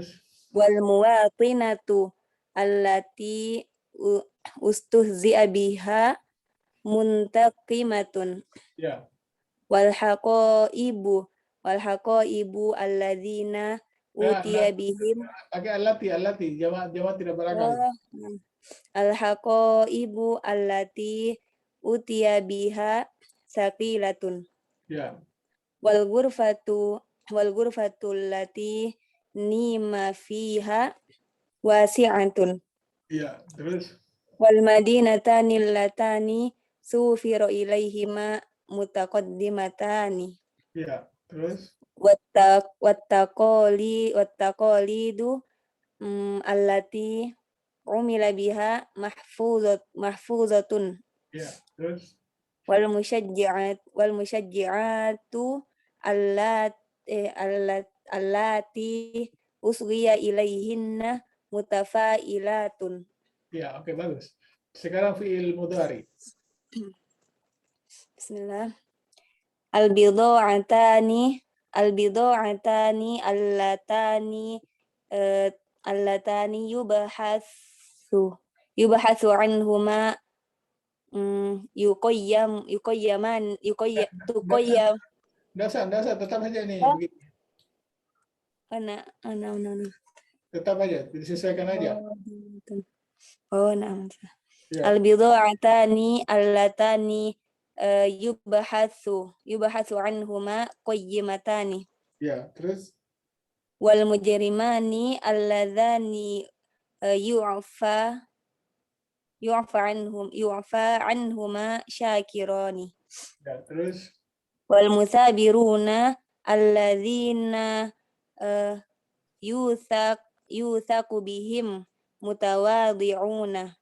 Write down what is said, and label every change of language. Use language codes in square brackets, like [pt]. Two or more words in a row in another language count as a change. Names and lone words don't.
[ar] والمواطنة التي استهزئ بها منتقمة [id] ya. [ar] والحقائب الذين [id] Nah, [ar] أوتي بهم [id] pakai alati, jama tidak berakal. [ar] الحقائب التي أوتي بها ثقيلة [id] Ya, [ar] والغرفة التي نيم فيها واسعة [id] ya, terus [ar] والمدينتان اللتان سوفر إليهما متقدمتان [id] ya, terus [ar] والتقاليد التي عومل بها محفوظة [id] ya, terus [ar] والمشجعات اللاتي أصغي إليهن متفائلات. [id] ya, oke, bagus. Sekarang [ar] فعل مضارع. Bismillah. البضاعتان اللتان يباحث عنهما تقيم [id] Nggak usah, tetap aja nih. Oh. Begini. ana. Tetap aja, disesuaikan aja. Na'am. Ya, [ar] البضاعتان اللتان يباحث عنهما قيمتان [id] ya, terus [ar] والمجرمان اللذان يعفى عنهما شاكران [id] ya, terus [ar] والمصابرون الذين يساق بهم متواضعون